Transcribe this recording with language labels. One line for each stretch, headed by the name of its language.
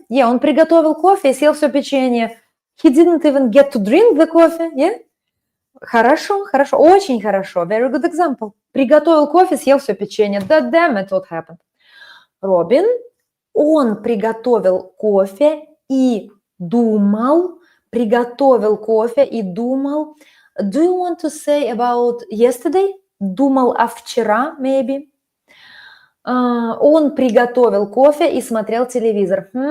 Russian: Yeah, он приготовил кофе и съел все печенье.
English: He didn't even get to drink the coffee. Yeah?
Russian: Хорошо, очень хорошо.
English: Very good example.
Russian: приготовил кофе, съел все печенье.
English: Да damn it, what happened?
Russian: Робин, он приготовил кофе и думал, приготовил кофе и думал.
English: Do you want to say about yesterday?
Russian: Думал о вчера, maybe. Он приготовил кофе и смотрел телевизор.